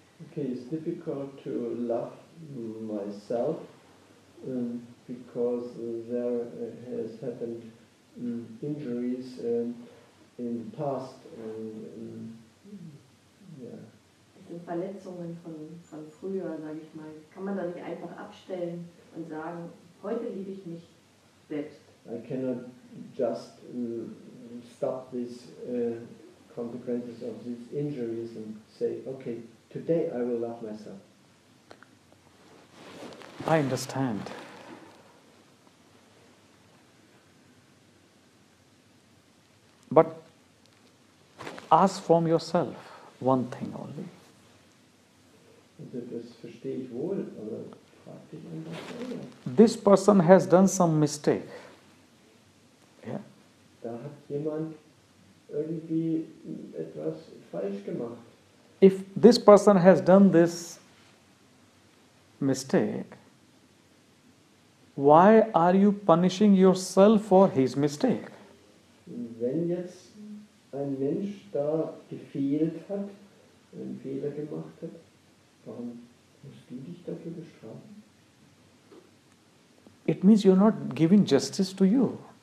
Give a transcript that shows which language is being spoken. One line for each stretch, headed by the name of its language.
English: Okay, it's difficult to love myself because there has happened injuries in the past and yeah.
German: Das sind Verletzungen von früher, sage ich mal. Kann man da nicht einfach abstellen und sagen, heute liebe ich mich selbst.
English: I cannot just stop these consequences of these injuries and say, okay, today I will love myself. I understand. But ask from yourself one thing only.
German: Also das verstehe ich wohl, aber frag dich einfach selber.
English: This person has done some mistake. Yeah?
German: Da hat jemand irgendwie etwas falsch gemacht.
English: If this person has done this mistake, why are you punishing yourself for his mistake?
German: Wenn jetzt ein Mensch da gefehlt hat, einen Fehler gemacht hat, warum musst du dich dafür bestrafen?
English: It means you're not giving justice to you.